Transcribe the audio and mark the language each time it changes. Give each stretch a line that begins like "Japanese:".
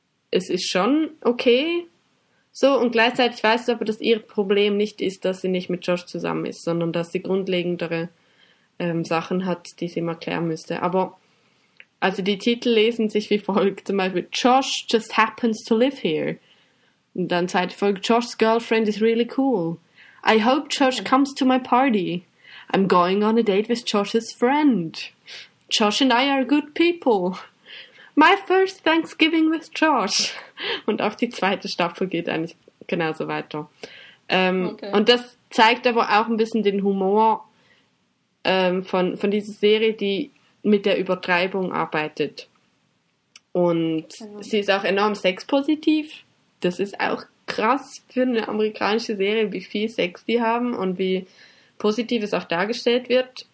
German: es ist schon okay, so, und gleichzeitig weißt du aber, dass ihr Problem nicht ist, dass sie nicht mit Josh zusammen ist, sondern dass sie grundlegendere Sachen hat, die sie mal klären müsste, aber also die Titel lesen sich wie folgt, zum Beispiel
English: Josh just happens to live here.
German: Und dann zweite Folge,
English: Josh's girlfriend is really cool. I hope Josh comes to my party. I'm going on a date with Josh's friend. Josh and I are good people. My first Thanksgiving with Josh.
German: Und auch die zweite Staffel geht eigentlich genauso weiter. Okay. Und das zeigt aber auch ein bisschen den Humor von dieser Serie, die mit der Übertreibung arbeitet. Und genau. Sie ist auch enorm sexpositiv. Das ist auch krass für eine amerikanische Serie, wie viel Sex die haben und wie positiv es auch dargestellt wird.